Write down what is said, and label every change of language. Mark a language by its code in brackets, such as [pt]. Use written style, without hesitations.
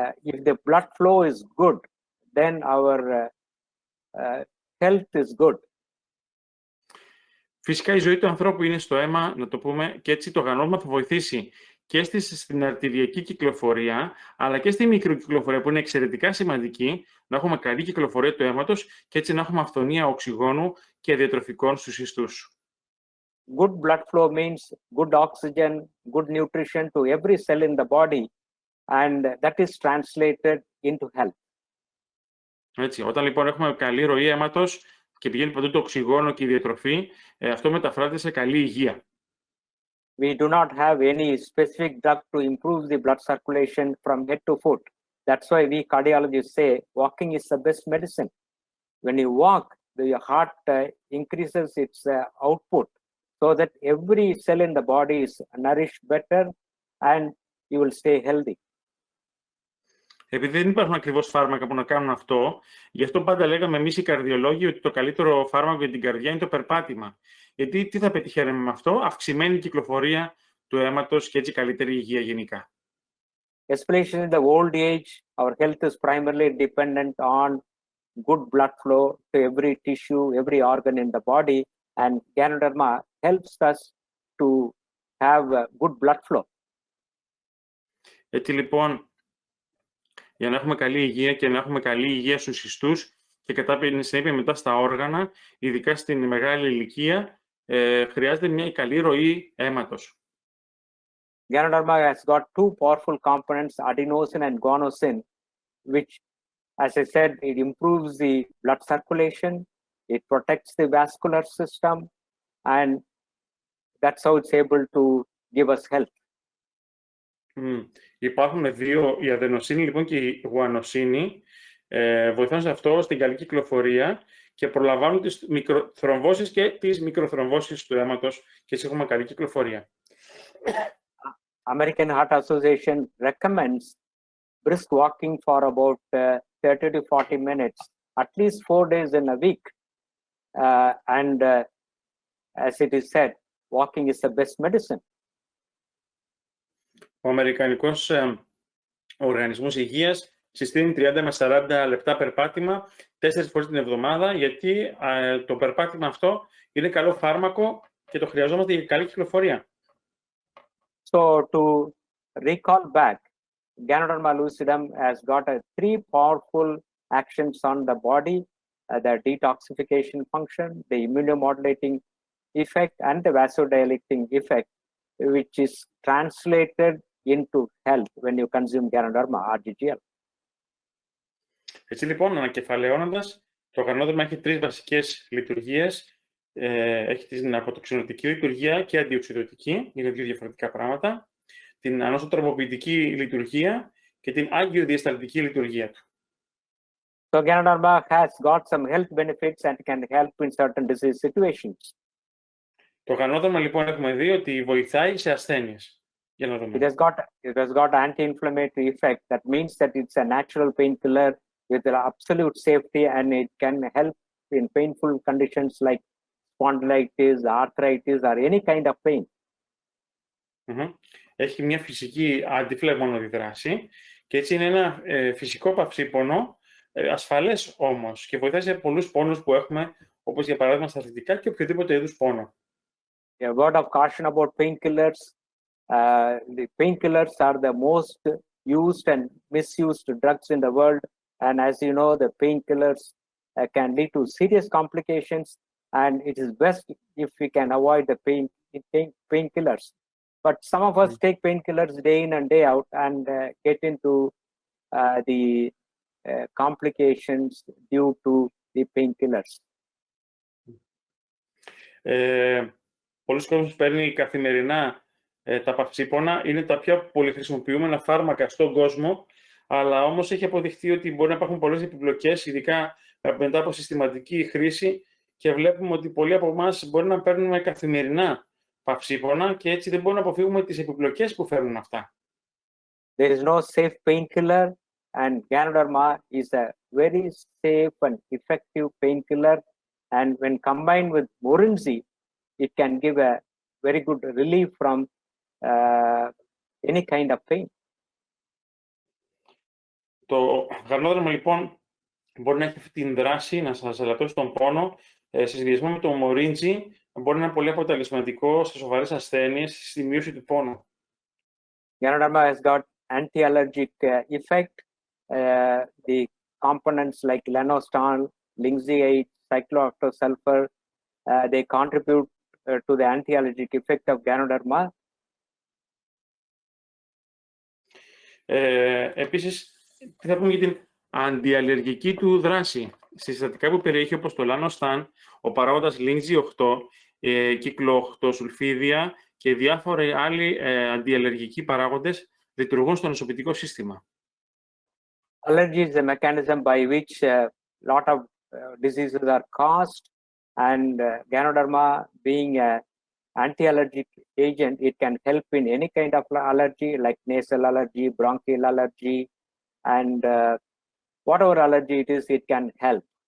[en] If the blood flow is good, then our health is good. [el] Φυσικά η ζωή του ανθρώπου είναι στο αίμα, να το πούμε, και έτσι το γανόδερμα θα βοηθήσει και στην αρτηριακή κυκλοφορία, αλλά και στη μικροκυκλοφορία που είναι εξαιρετικά σημαντική, να έχουμε καλή κυκλοφορία του αίματος και έτσι να έχουμε αυθονία οξυγόνου και διατροφικών στους ιστούς. [en] Good blood flow means good oxygen, good nutrition to every cell in the body, and that is translated into health. [el] Έτσι, όταν λοιπόν έχουμε καλή ροή αίματος και πηγαίνει παντού το οξυγόνο και η διατροφή, αυτό μεταφράζεται σε καλή υγεία. [en] We do not have any specific drug to improve the blood circulation from head to foot. That's why we cardiologists say walking is the best medicine. When you walk, the heart increases its output so that every cell in the body is nourished better and you will stay healthy. [el] Επειδή δεν υπάρχουν ακριβώς φάρμακα που να κάνουν αυτό, γι' αυτό πάντα λέγαμε εμείς οι καρδιολόγοι ότι το καλύτερο φάρμακο για την καρδιά είναι το περπάτημα. Γιατί τι θα πετυχαίνουμε με αυτό? Αυξημένη κυκλοφορία του αίματος και έτσι καλύτερη υγεία γενικά. [en] Especially in the old age, our health is primarily dependent on good blood flow to every tissue, every organ in the body, and GANODERMA helps us to have good blood flow. [el] Έτσι λοιπόν, για να έχουμε καλή υγεία και να έχουμε καλή υγεία στους ιστούς και κατά συνέπεια μετά στα όργανα, ειδικά στην μεγάλη ηλικία, χρειάζεται μια καλή ροή αίματος. [en] GANODERMA has got two powerful components, adenosine and guanosine, which, as I said, it improves the blood circulation, it protects the vascular system, and that's how it's able to give us health. [el] Υπάρχουν δύο, η αδενοσίνη λοιπόν και η γουανοσίνη, βοηθούν σε αυτό στην καλή κυκλοφορία και προλαμβάνουν τις μικροθρομβώσεις και τις μικροθρομβώσεις του αίματος και έτσι έχουμε καλή κυκλοφορία. [en] American Heart Association recommends brisk walking for about 30 to 40 minutes, at least 4 days in a week. And as it is said, walking is the best medicine. [el] Ο Αμερικανικός Οργανισμός Υγείας συστήνει 30 με 40 λεπτά περπάτημα 4 φορές την εβδομάδα, γιατί το περπάτημα αυτό είναι καλό φάρμακο και το χρειαζόμαστε για καλή κυκλοφορία. [en] So to recall back, GANODERMA lucidum has got 3 powerful actions on the body, the detoxification function, the immunomodulating effect, and the vasodilating effect, which is translated into health when you consume GANODERMA or GGL. [el] Έτσι λοιπόν, ανακεφαλαιώνοντας, το γανόδερμα έχει 3 βασικές λειτουργίες. Έχει την αποτοξινωτική λειτουργία και αντιοξυδωτική, είναι 2 διαφορετικά πράγματα, την ανοσοτροποποιητική λειτουργία και την αγιοδιασταλτική λειτουργία του. [en] So GANODERMA has got some health benefits and can help in certain disease situations. [el] Το γανόδερμα λοιπόν έχουμε δει ότι βοηθάει σε ασθένειες. Για να δούμε. [en] It has got anti-inflammatory effect. That means that it's a natural painkiller with absolute safety, and it can help in painful conditions like spondylitis, arthritis, or any kind of pain. [el] Έχει μια φυσική αντιφλεγμονώδη δράση και έτσι είναι ένα φυσικό παυσίπονο, ασφαλές όμως, και βοηθάει σε πολλούς πόνους που έχουμε, όπως για παράδειγμα στα αρθριτικά και οποιοδήποτε είδους πόνο. [en] A word of caution about painkillers. The painkillers are the most used and misused drugs in the world, and as you know, the painkillers can lead to serious complications, and it is best if we can avoid the pain painkillers. But some of us take painkillers day in and day out and get into the complications due to the painkillers. [el] Πολλοί κόσμοι παίρνει καθημερινά τα παυσίπονα, είναι τα πιο πολυχρησιμοποιούμενα φάρμακα στον κόσμο, αλλά όμως έχει αποδειχθεί ότι μπορεί να υπάρχουν πολλές επιπλοκές, ειδικά μετά από συστηματική χρήση, και βλέπουμε ότι πολλοί από εμάς μπορεί να παίρνουμε καθημερινά παυσίπονα και έτσι δεν μπορούμε να αποφύγουμε τις επιπλοκές που φέρνουν αυτά. [en] There is no safe painkiller, and GANODERMA is a very safe and effective painkiller, and when combined with Morinzi, it can give a very good relief from any kind of pain. [el] Το GANODERMA λοιπόν μπορεί να έχει αυτή την δράση να σας ελαττώσει τον πόνο, σε συνδυασμό με το Morinzi μπορεί να είναι πολύ αποτελεσματικό σε σοβαρές ασθένειες, στη μείωση του πόνου. [en] GANODERMA has got anti-allergic effect. The components like lenostan, linseed, cyclooctosulfur, they contribute to the anti-allergic effect of GANODERMA. [el] Επίσης, τι θα πούμε για την αντιαλλεργική του δράση. Στη συστατικά που περιέχει, όπως το lenostan, ο παράγοντας linseed 8, κυκλοοχτοσουλφίδια και διάφοροι άλλοι αντιαλλεργικοί παράγοντες λειτουργούν στο νοσοποιητικό σύστημα. [en] Allergy is a mechanism by which a lot of diseases are caused, and GANODERMA being an anti-allergic agent, it can help in any kind of allergy like nasal allergy, bronchial allergy, and whatever allergy it is, it can help.